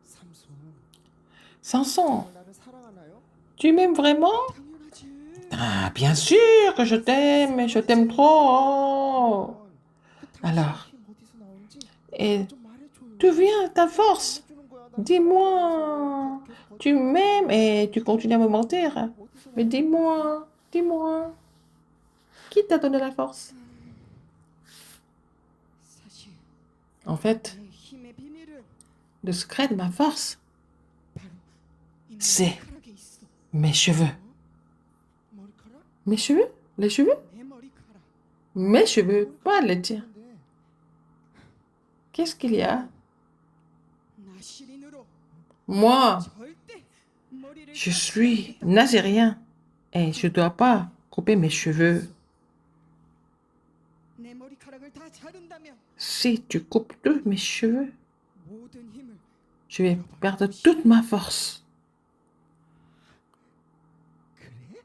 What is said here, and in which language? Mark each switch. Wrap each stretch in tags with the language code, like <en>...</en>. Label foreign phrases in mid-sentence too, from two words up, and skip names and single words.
<ko>Samson, 나를 사랑하나요?</ko> <fr>tu m'aimes vraiment?</fr> <ko>당연하지.</ko> <fr>Ah, bien sûr que je t'aime, mais je t'aime trop. Alors,</fr> <ko>힘 어디서 나오는지</ko> <fr>et</fr> <ko>좀 말해줘요.</ko> <fr>d'où vient ta force?</fr> <ko>해주는 거야. 나</ko> <fr>Dis-moi, tu m'aimes et tu continues à me mentir. Mais dis-moi, dis-moi, qui t'a donné la force?</fr> <ko>사실</ko> <fr>En fait,</fr> <ko>내 힘의 비밀은</ko> <fr>le secret de ma force,</fr> <ko>바로 이</ko> <fr>c'est</fr> <ko>머리카락에 있어.</ko> <fr>mes cheveux.</fr> <ko>머리카락?</ko> <fr>Mes cheveux? Les cheveux?</fr> <ko>내 머리카락.</ko> <fr>Mes cheveux, pas les tiens.</fr> <ko>근데</ko> <fr>Qu'est-ce qu'il y a?</fr> <ko>나 시린으로</ko> <fr>Moi,</fr> <ko>절대 머리를</ko> <fr>je</fr> <ko>깎지</ko> <fr>suis</fr> <ko>않겠다.</ko> <fr>nazérien et je dois pas couper mes cheveux.</fr> <ko>내 머리카락을 다 자른다면</ko> <fr>Si tu coupes tous mes cheveux,</fr> <ko>모든 힘을</ko> <fr>je vais perdre toute ma force.</fr> <ko>그래?</ko>